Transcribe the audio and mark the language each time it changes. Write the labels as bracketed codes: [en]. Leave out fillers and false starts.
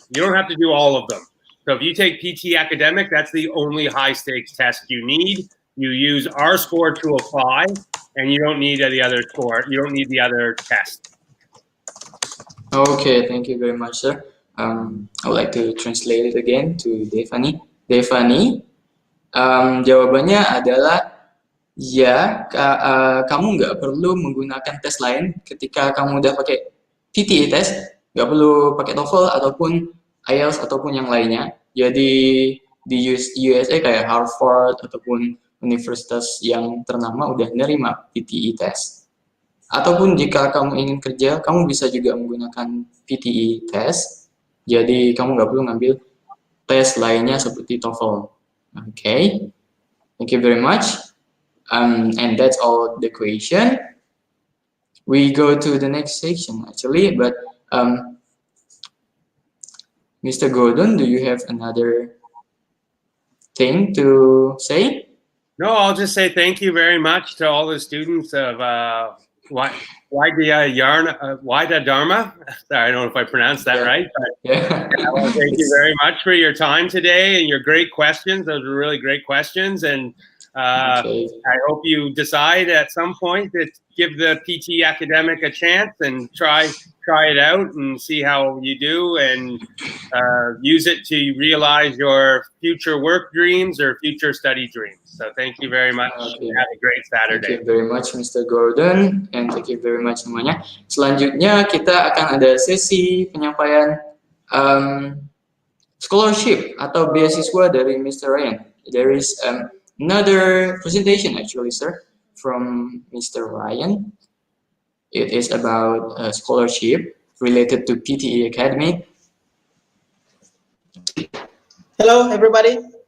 [en] You don't have to do all of them. So if you take PT Academic, that's the only high stakes test you need. You use our score to apply, and you don't need the other score. You don't need the other test. Okay, thank you very much, sir. I would like to translate it again to Devani. [id] Devani, jawabannya adalah ya, kamu nggak perlu menggunakan tes lain ketika kamu udah pakai PTE test, nggak perlu pakai TOEFL ataupun IELTS ataupun yang lainnya. Jadi di USA kayak Harvard ataupun universitas yang ternama udah nerima PTE test. Ataupun jika kamu ingin kerja, kamu bisa juga menggunakan PTE test. Jadi kamu nggak perlu ngambil tes lainnya seperti TOEFL. [en] Okay, thank you very much. And that's all the question. We go to the next section actually, but Mr. Gordon, do you have another thing to say? No, I'll just say thank you very much to all the students of Widya Dharma. Sorry, I don't know if I pronounced that right. But well, thank you very much for your time today and your great questions. Those were really great questions. And I hope you decide at some point to give the PTE academic a chance and try it out and see how you do, and use it to realize your future work dreams or future study dreams. So thank you very much. Have a great Saturday. Thank you very much, Mr. Gordon, and thank you very much [id] semuanya. Selanjutnya kita akan ada sesi penyampaian scholarship atau beasiswa dari Mr. Ryan. [en] There is another presentation actually, sir, from Mr. Ryan. It is about a scholarship related to PTE Academy. Hello, everybody.